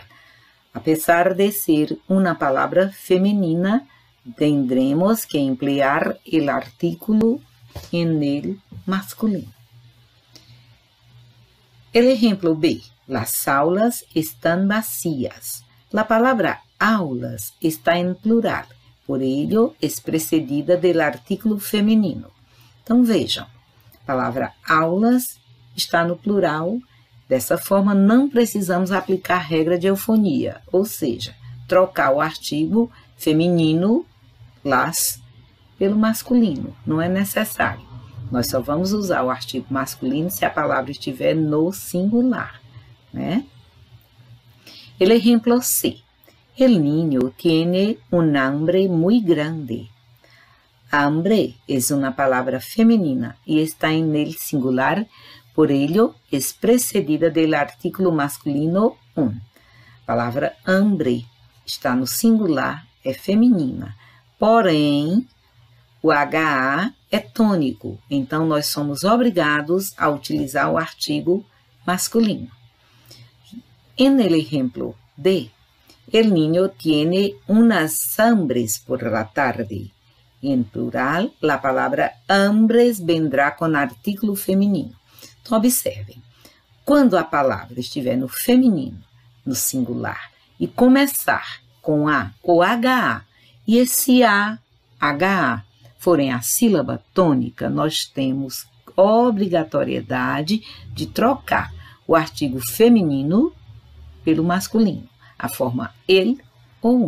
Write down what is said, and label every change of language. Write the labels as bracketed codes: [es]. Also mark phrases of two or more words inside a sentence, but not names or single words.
[es] A pesar de ser una palabra femenina, tendremos que emplear el artículo en el masculino. El ejemplo B. Las aulas están vacías. La palabra aulas está en plural, por ello es precedida del artículo feminino. [pt] Então vejam, a palavra aulas está no plural. Dessa forma, não precisamos aplicar a regra de eufonia, ou seja, trocar o artigo feminino, las, pelo masculino. Não é necessário. Nós só vamos usar o artigo masculino se a palavra estiver no singular, né? [es] El ejemplo C. El niño tiene un hambre muy grande. Hambre es una palabra femenina y está en el singular, por ello es precedida del artículo masculino un. [pt] A palavra hambre está no singular, é feminina, porém o HA é tônico, então nós somos obrigados a utilizar o artigo masculino. [es] En el ejemplo D, el niño tiene unas hambres por la tarde. En plural, la palavra hambres vendrá com artículo feminino. [pt] Então, observem, quando a palavra estiver no feminino, no singular, e começar com A ou HA, e esse A, HA, forem a sílaba tônica, nós temos obrigatoriedade de trocar o artigo feminino pelo masculino, a forma ele ou um.